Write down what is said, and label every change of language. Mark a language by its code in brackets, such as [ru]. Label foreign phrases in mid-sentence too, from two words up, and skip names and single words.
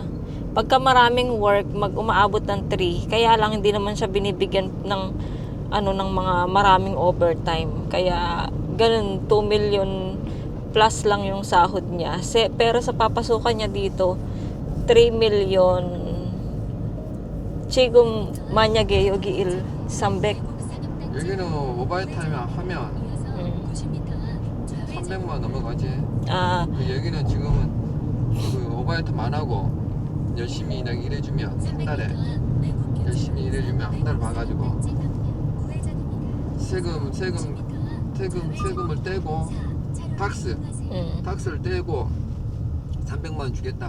[tl] Pagka maraming work, umaabot ng 3. Kaya lang hindi naman siya binibigyan ng ng mga maraming overtime. Kaya ganun 2 million plus lang yung sahod niya. Pero sa papasukan niya dito 3 million [ko] 지금 만약에 여기 일 300 여기는 오버타임 하면 300만 넘어가지. 아, 여기는 지금은 그 오버타임 안 하고 열심히 그냥 일해주면 한 달에 열심히 일해주면 한 달 봐가지고 세금을 떼고 탁스를 떼고 300만 원 주겠다.